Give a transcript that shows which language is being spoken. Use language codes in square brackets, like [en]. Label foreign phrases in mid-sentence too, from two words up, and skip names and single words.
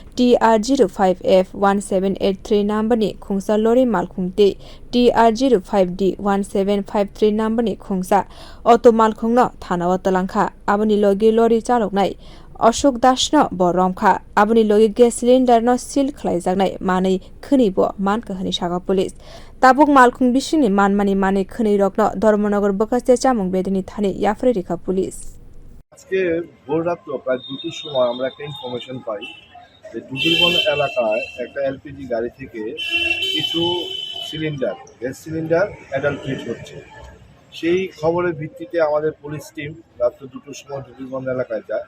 [trp] TR05F1783 number ni khungsa lory malkhung TR05D1753 number ni khungsa auto malkhung no thanao talangkha aboni logi lorry chaloknai Ashok Das no bo romkha aboni logi [en] gas cylinder [trp] no seal khlaijaknai manei khni bo manka hani saga police tabuk malkhung bisingni manmani manei khni rokno Dharmanagar bokcha chamung bedini thani yafre rekha police [bn] আজকে ভোর রাত্র প্রায় 2টোর সময় আমরা একটা ইনফরমেশন পাই যে দুদুলবন এলাকায় একটা এলপিজি গাড়ি থেকে কিছু [en] gas cylinder adulterate [bn] হচ্ছে। সেই খবরের ভিত্তিতে আমাদের [en] police team [bn] রাত্র 2টোর সময় দুদুলবন এলাকায় যায়।